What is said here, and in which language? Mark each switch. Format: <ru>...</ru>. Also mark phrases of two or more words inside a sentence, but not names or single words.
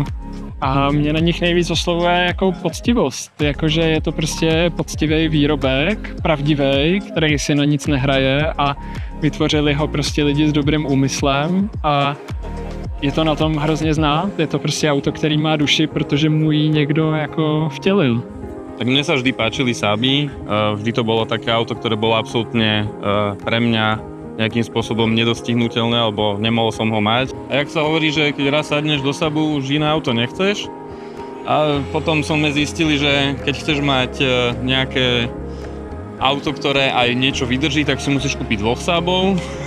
<cs>A mě na nich nejvíc oslovuje jako poctivost, jakože je to prostě poctivý výrobek, pravdivý, který si na nic nehraje a vytvořili ho prostě lidi s dobrým úmyslem a je to na tom hrozně znát, je to prostě auto, který má duši, protože mu ji někdo jako vtělil.</cs> <sk>Tak mne sa vždy páčili Saaby, vždy to bolo také auto, ktoré bolo absolútne pre mňa nejakým spôsobom nedostihnutelné, alebo nemohol som ho mať. A jak sa hovorí, že keď raz sadneš do Saabu, už iné auto nechceš. A potom sme zistili, že keď chceš mať nejaké auto, ktoré aj niečo vydrží, tak si musíš kúpiť 2 Saabov.</sk>